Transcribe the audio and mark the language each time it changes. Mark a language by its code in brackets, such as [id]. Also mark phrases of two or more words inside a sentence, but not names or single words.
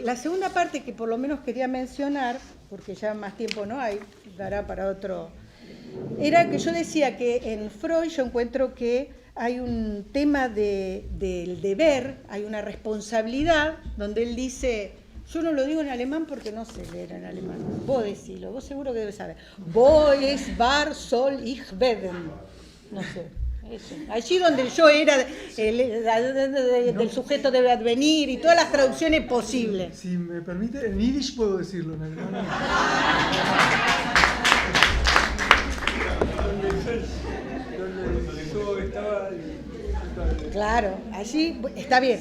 [es] La segunda parte que por lo menos quería mencionar, porque ya más tiempo no hay, dará para otro, era que yo decía que en Freud yo encuentro que hay un tema del deber, hay una responsabilidad, donde él dice, yo no lo digo en alemán porque no sé leer en alemán, vos decilo, vos seguro que debes saber. [de] Wo es war soll ich werden. [es] No sé. Eso. Allí donde yo era del sujeto debe advenir y todas las traducciones posibles. Si me permite, en yiddish puedo decirlo, en alemán. Claro, allí está bien.